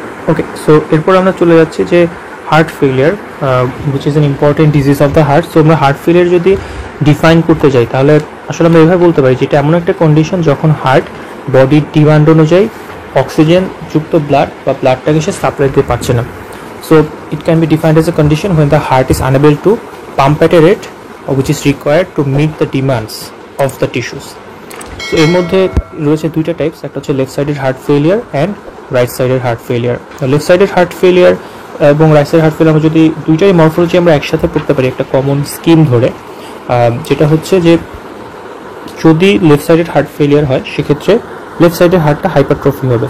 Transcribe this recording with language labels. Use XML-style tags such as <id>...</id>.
<bn>ওকে, so এরপর আমরা চলে যাচ্ছি যে heart failure,</bn> <en>Which is an important disease of the heart.</en> <bn>So আমরা হার্ট ফেলিয়ার যদি ডিফাইন করতে যাই তাহলে আসলে আমরা এভাবে বলতে পারি যে এটা এমন একটা কন্ডিশন যখন হার্ট বডির ডিমান্ড অনুযায়ী অক্সিজেন যুক্ত ব্লাড বা ব্লাডটাকে সে সাপ্লাই দিতে পারছে না।</bn> <en>So it can be defined as a condition when the heart is unable to pump at a rate which is required to meet the demands of the tissues.</en> <bn>So এর মধ্যে রয়েছে দুইটা types, একটা হচ্ছে left sided heart failure and right sided heart failure. Left sided heart failure এবং right side heart failure আমরা যদি দুইটাই মরফোলজি আমরা একসাথে পড়তে পারি একটা কমন স্কিম ধরে, যেটা হচ্ছে যে যদি লেফট সাইডেড হার্ট ফেলিয়ার হয় সেক্ষেত্রে লেফট সাইডের হার্টটা হাইপারট্রফি হবে।</bn>